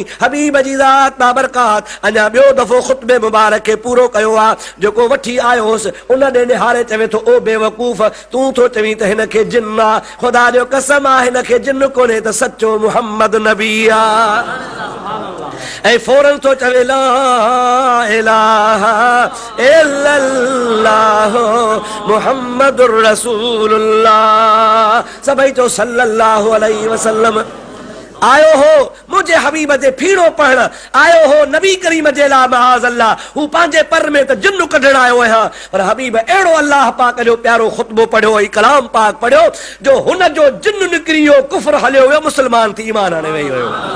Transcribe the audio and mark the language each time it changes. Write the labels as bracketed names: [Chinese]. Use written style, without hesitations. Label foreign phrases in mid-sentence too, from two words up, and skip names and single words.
[Sindhi] हबीब जी ज़ात बाबरकात अञा ॿियो दफ़ो ख़ुतबे मुबारक खे पूरो कयो आहे। जेको वठी आयो हुउसि उन ॾे निहारे चवे थो, ओ बेवकूफ़, तूं थो चवीं त हिन खे जिन आहे? ख़ुदा जो कसम आहे हिन खे जिन कोन्हे त सचो मुहम्मद नबी आहे। ऐं फौरन तो चवे [Arabic] لا إله إلا الله محمد رسول الله. [Sindhi] सभई चो [Arabic] صلى الله عليه وسلم. [Sindhi] आयो हो मुझे हबीब जे फीड़ो पढ़ण, आयो हो नबी करीम जे ला महाज़ अल्लाह। हू पंहिंजे पर में त जिन्न कढण आयो है, पर हबीब अहिड़ो अल्लाह पाक जो प्यारो खुतबो पढ़ियो, कलाम पाक पढ़ियो जो हुन जो जिन्न निकिरी वियो, कुफ्र हलियो वियो, मुस्लमान थी ईमान आणे वेही वियो।